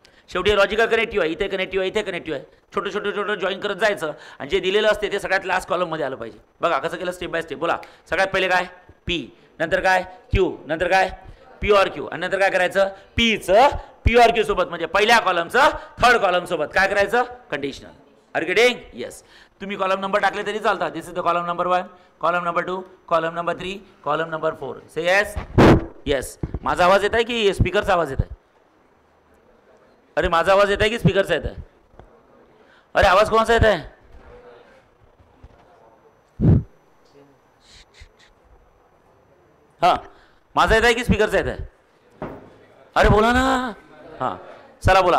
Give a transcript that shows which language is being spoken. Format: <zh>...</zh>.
<mr>शेवटी logical connective आहे. इथे कनेक्टिव्ह आहे इथे कनेक्टिव्ह आहे. छोटं छोटं छोटं जॉईन करत जायचं आणि जे दिलेलं असते ते सगळ्यात लास्ट कॉलममध्ये आलं पाहिजे. बघा कसं केलं स्टेप बाय स्टेप. बोला सगळ्यात पहिले काय पी नंतर काय क्यू नंतर काय पी ऑर क्यू आणि नंतर काय करायचं पीचं पी ऑर क्यू सोबत म्हणजे पहिल्या कॉलमचं थर्ड कॉलम सोबत काय करायचं conditional.</mr> <en>Are you getting? Yes.</en> <mr>तुम्ही कॉलम नंबर टाकले तरी चालतात.</mr> <en>This is the column number 1 column number 2 column number 3 column number 4. Say yes yes.</en> <mr>माझा आवाज येत आहे की स्पीकरचा आवाज येत आहे. अरे माझा आवाज येत आहे की स्पीकरचा येत आहे. अरे आवाज कोणाचा येत आहे. हां माझा येत आहे की स्पीकरचा येत आहे. अरे बोला ना. हां चला बोला.</mr>